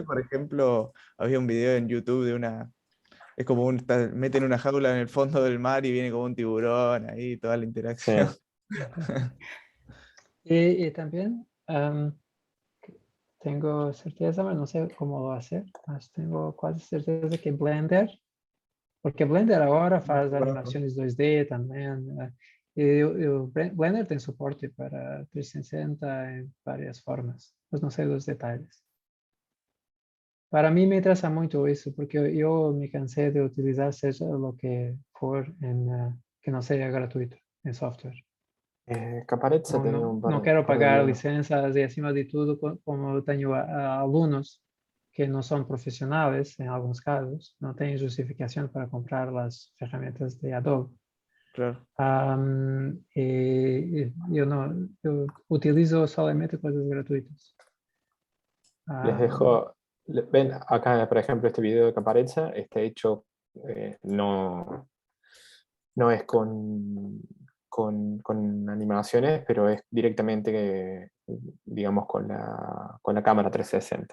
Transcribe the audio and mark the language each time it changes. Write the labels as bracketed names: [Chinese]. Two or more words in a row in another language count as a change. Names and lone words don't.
[Spanish] por ejemplo, había un video en YouTube de una... Es como meten una jaula en el fondo del mar y viene como un tiburón ahí, toda la interacción. Y también tengo certeza, pero no sé cómo lo va a hacer, mas tengo casi certeza que Blender [Portuguese] Porque Blender agora faz animações 2D também. Blender tem suporte para 360 em várias formas, mas não sei os detalhes. Para mim me interessa muito isso, porque eu me cansei de utilizar seja o que for que não seja gratuito em software. [Spanish] Caparezza tenía un par [Portuguese] Não quero [Spanish] par de [Portuguese] pagar [Spanish] videos. [Portuguese] licenças e, acima de tudo, como eu tenho alunos que não são profissionais, em alguns casos, não têm justificação para comprar as ferramentas de Adobe. Claro. Eu utilizo solamente coisas gratuitas. [Spanish] Les dejo, ven acá, por ejemplo, este video de Caparezza está hecho, no es con animaciones, pero es directamente, digamos, con la cámara 360.